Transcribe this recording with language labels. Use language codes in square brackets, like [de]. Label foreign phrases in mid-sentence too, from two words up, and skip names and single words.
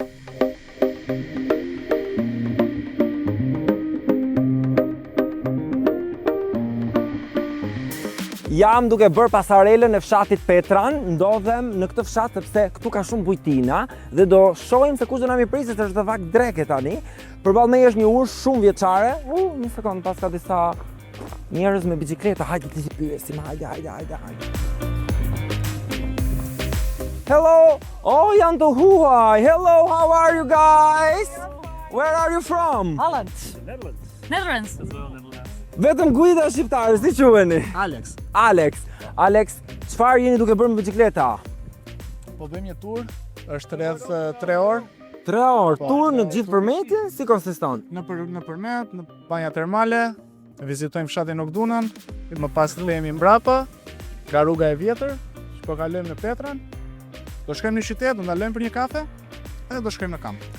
[sq] Jam duke bërë pasarelën e fshatit Petran, ndodhem në këtë fshat sepse këtu ka shumë bujtina dhe do shohim se kush do na mirëpriset, është dhe vak dreke tani. Përballë meje është një urë shumë vjeçare. Një sekond, pas ka disa njerëz me bicikleta, hajde ti pyesim, hajde. [en] Hello! [sq] Oh, janë të huaj! [en] Hello, how are you guys? Where are you from? Holland. Netherlands. [sq] Vetëm guida shqiptare, si quheni? Alex, çfarë jeni duke bërë me bicikleta? Po bëjmë një tur, është rreth 3 orë. 3 orë, tur në gjithë përmetin, si konsiston? Në përmet, në banja termale, vizitojmë fshatin Okdunën, më pas kthehemi mbrapa, ka rruga e vjetër, që po kalojmë në Petran, do shkojmë në qytet, do ndalojmë për një kafe, edhe do shkojmë në kamp.